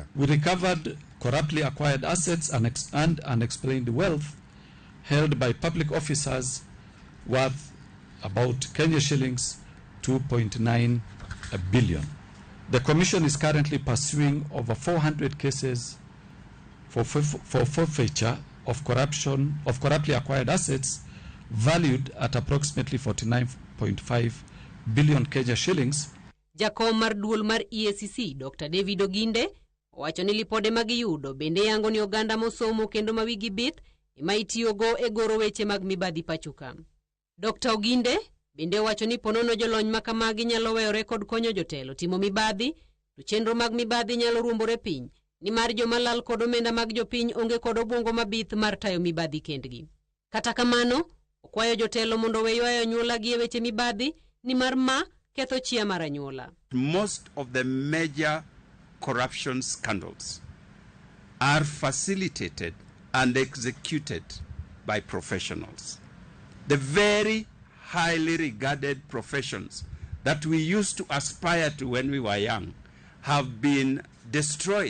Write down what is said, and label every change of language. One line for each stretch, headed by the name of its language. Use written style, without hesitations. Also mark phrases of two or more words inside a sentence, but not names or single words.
English: We recovered corruptly acquired assets and unexplained wealth held by public officers worth about Kenya shillings 2.9 billion. The Commission is currently pursuing over 400 cases for forfeiture of corruptly acquired assets valued at approximately 49.5 billion Kenya shillings.
Luo (Kenya and Tanzania): Jakom mar duol mar EACC Dr. David Oginde owacho ni lipode magiyudo bende yango ni oganda mosomo kendo mawigi bith ema itiyogo e goro weche mag mibadhi pachuka. Dr. Oginde bende owacho ni ponono jolony makamagi nyalo weyore kod konyo jotelo timo mibadhi, to chenro mag mibadhi nyalo ruombore piny, ni mar jomalal kod omenda mag jopiny onge kod obwongo mabith mar tayo mibadhi kendgi. Kata kamano, okwayo jotelo mondo weywayo anyuola gi e weche mibadhi, ni mar ma ketho chia mar anyuola.
English: Most of the major corruption scandals are facilitated and executed by professionals. The very highly regarded professions that we used to aspire to when we were young have been destroyed.